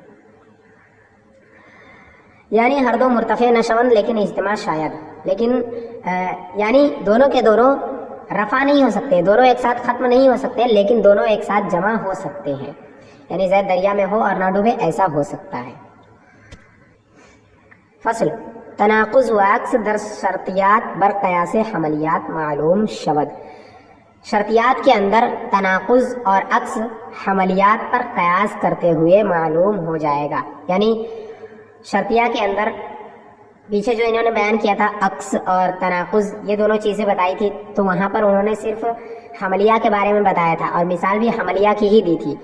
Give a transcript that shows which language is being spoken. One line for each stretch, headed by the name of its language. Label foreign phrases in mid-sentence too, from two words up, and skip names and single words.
Persian: یعنی ہر دو مرتفع نشوند لیکن اجتماع شاید،
Urdu: لیکن یعنی دونوں کے دونوں رفع نہیں ہو سکتے، دونوں ایک ساتھ ختم نہیں ہو سکتے، لیکن دونوں ایک ساتھ جمع ہو سکتے ہیں. یعنی زید دریا میں ہو اور نہ ڈوبے، ایسا ہو سکتا ہے.
Persian: فصل تناقض و عکس در شرطیات بر قیاس حملیات معلوم شود.
Urdu: شرطیات کے اندر تناقض اور عکس حملیات پر قیاس کرتے ہوئے معلوم ہو جائے گا. یعنی شرطیہ کے اندر پیچھے جو انہوں نے بیان کیا تھا عکس اور تناقض، یہ دونوں چیزیں بتائی تھی، تو وہاں پر انہوں نے صرف حملیہ کے بارے میں بتایا تھا اور مثال بھی حملیہ کی ہی دی تھی.